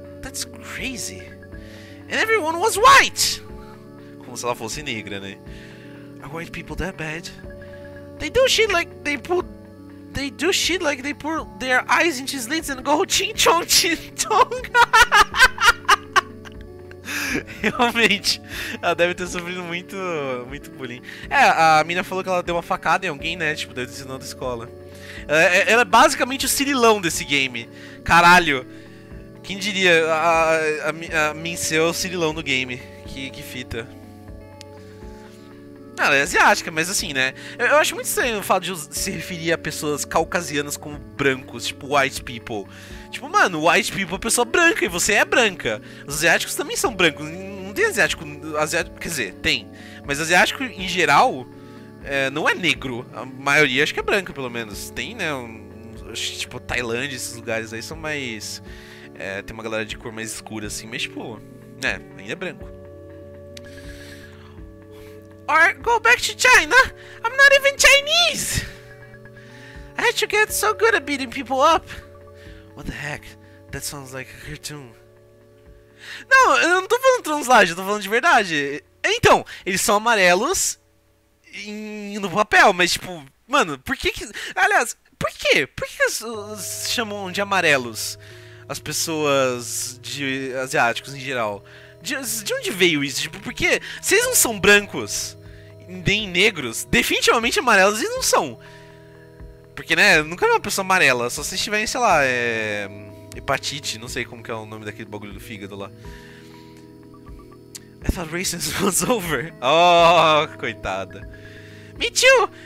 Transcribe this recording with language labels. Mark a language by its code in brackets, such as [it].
[en] That's crazy. And everyone was white. [pt] Como se ela fosse negra, né? [en] Are white people that bad? They do shit like they do shit like they put their eyes into slits and go ching chong ching chong. [pt] Realmente, ela deve ter sofrido muito bullying. A mina falou que ela deu uma facada em alguém, né? Tipo, deve ter sido na outra escola. Ela é basicamente o Cirilão desse game. Caralho. Quem diria? A Mincel é o Cirilão do game. Que fita. Ela é asiática, mas assim, né? Eu acho muito estranho o fato de se referir a pessoas caucasianas como brancos, tipo white people. Tipo, mano, white people é pessoa branca e você é branca. Os asiáticos também são brancos. Não tem asiático, quer dizer, tem. Mas asiático em geral não é negro. A maioria acho que é branca, pelo menos. Tem, né? Tipo, Tailândia, esses lugares aí são mais. Tem uma galera de cor mais escura assim, mas tipo, ainda é branco. [en] Or go back to China? I'm not even Chinese! I had to get so good at beating people up. What the heck? That sounds like a cartoon. [pt] Não, eu não tô falando translagem, eu tô falando de verdade. Então, eles são amarelos no papel, mas tipo, mano, por que aliás, por quê? Por que eles chamam de amarelos as pessoas asiáticos em geral? De onde veio isso? Tipo, porque se eles não são brancos nem negros, definitivamente amarelos eles não são. Porque, né, nunca vi uma pessoa amarela, só se tiverem, sei lá, hepatite, não sei como que é o nome daquele bagulho do fígado lá. [en] I thought racism was over. [pt] Oh, coitada. [en] Me too!